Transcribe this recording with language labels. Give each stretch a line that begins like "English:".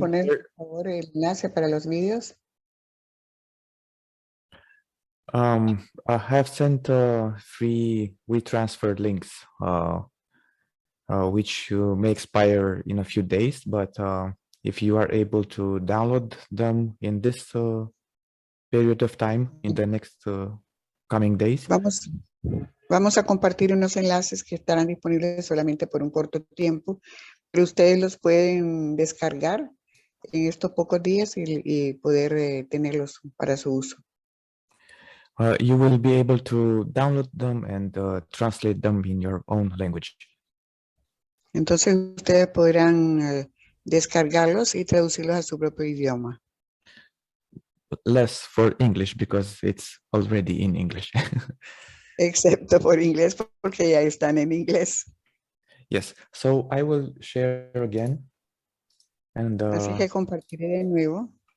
Spanish: poner, por favor, el enlace para los vídeos?
English: I have sent 3 WeTransfer links, which may expire in a few days, but if you are able to download them in this period of time, in the next coming days.
Spanish: Vamos a compartir unos enlaces que estarán disponibles solamente por un corto tiempo, pero ustedes los pueden descargar en estos pocos días y poder tenerlos para su uso.
English: You will be able to download them and translate them in your own language.
Spanish: Entonces ustedes podrán descargarlos y traducirlos a su propio idioma.
English: Less for English because it's already in English.
Spanish: Excepto por inglés, porque ya están en inglés.
English: Yes, so I will share again and
Spanish: Así que compartiré de nuevo